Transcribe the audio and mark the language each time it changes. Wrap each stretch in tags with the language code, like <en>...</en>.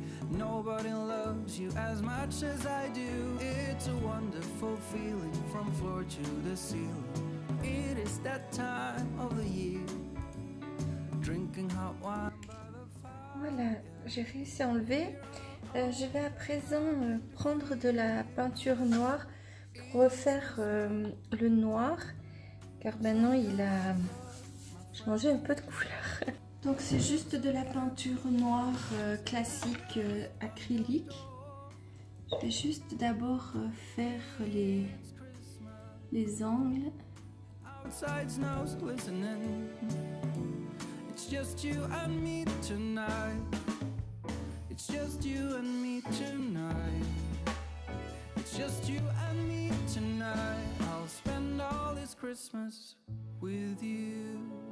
<en>Nobody loves you as much as I do. It's a wonderful feeling from floor to the ceiling. It is that time of the year. Drinking hot wine.</en> <fr>Voilà, j'ai réussi à enlever. Je vais à présent prendre de la peinture noire pour refaire le noir, car maintenant il a changé un peu de couleur. Donc c'est juste de la peinture noire classique acrylique. Je vais juste d'abord faire les angles.</fr> <en>Outside snow's glistening. It's just you and me tonight. It's just you and me tonight. It's just you and me tonight. I'll spend all this Christmas with you.</en>